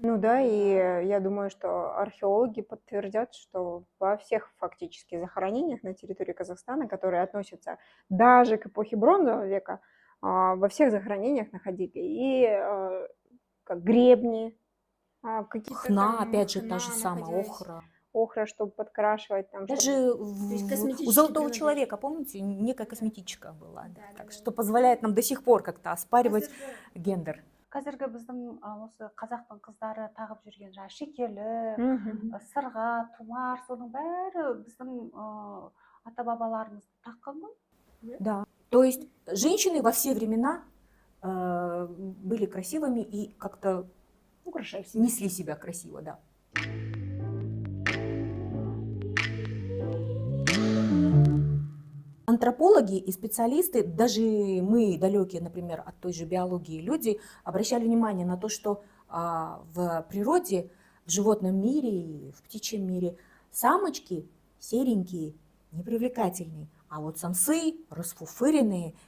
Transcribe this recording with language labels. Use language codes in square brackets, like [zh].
[ru] Ну да, и я думаю, что археологи подтвердят, что во всех фактически захоронениях на территории Казахстана, которые относятся даже к эпохе Бронзового века, во всех захоронениях находили и как гребни, какие-то Хна, там опять же, та же самая охра, чтобы подкрашивать. Там, даже у Золотого человека, помните, некая косметичка была, так что позволяет нам до сих пор как-то оспаривать гендер. [kk] Қазіргі біздің осы қазақтың қыздары тағып жүрген жаңағы шекелі, сырға, тұмар, соның бәрі біздің ата бабаларымыз таққан ғой. [ru] Да, то есть женщины во все времена были красивыми и как-то несли себя красиво, да. Антропологи и специалисты, даже мы, далекие, например, от той же биологии люди, обращали внимание на то, что в природе, в животном мире и в птичьем мире самочки серенькие, непривлекательные, а вот самцы расфуфыренные.